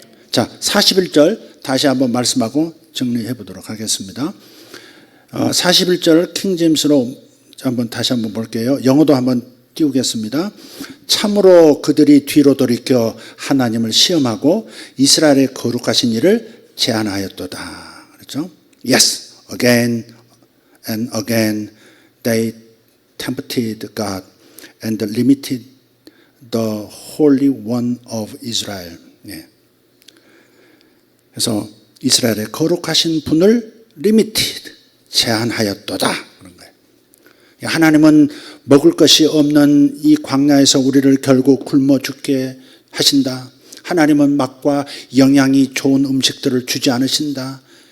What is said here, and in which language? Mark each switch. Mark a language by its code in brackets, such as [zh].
[ko] 자, 41절 다시 한번 말씀하고 정리해 보도록 하겠습니다. 41절 킹제임스로 다시 한번 볼게요. 영어도 한번 띄우겠습니다. 참으로 그들이 뒤로 돌이켜 하나님을 시험하고 이스라엘의 거룩하신 일을 제안하였도다. 그렇죠? [en] Yes, again and again they tempted God and limited the Holy One of Israel. [ko] 예. 그래서 이스라엘의 거룩하신 분을 limited, 제한하였도다. 그런 거예요. 하나님은 먹을 것이 없는 이 광야에서 우리를 결국 굶어 죽게 하신다. 하나님은 맛과 영양이 좋은 음식들을 주지 않으신다.